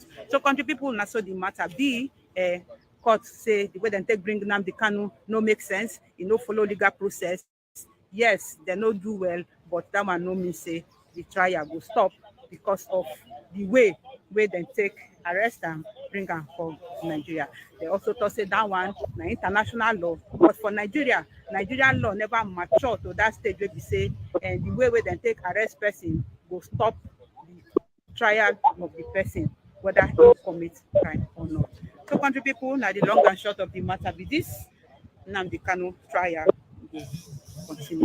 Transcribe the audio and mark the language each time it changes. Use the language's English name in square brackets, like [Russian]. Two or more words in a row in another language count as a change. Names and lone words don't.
[Nigerian Pidgin] So country people now so the matter be court say the way they take bring Nnamdi Kanu no make sense, no follow legal process. Yes, they no do well, but that one no mean say the trial will stop because of the way they take arrest and bring am for Nigeria. They also talk say that one na international law, but for Nigeria, Nigerian law never mature to that stage where we say and the way they take arrest person will stop the trial of the person, whether he commit crime or not. So country people, now the long and short of the matter be this: Nnamdi Kanu trial go continue.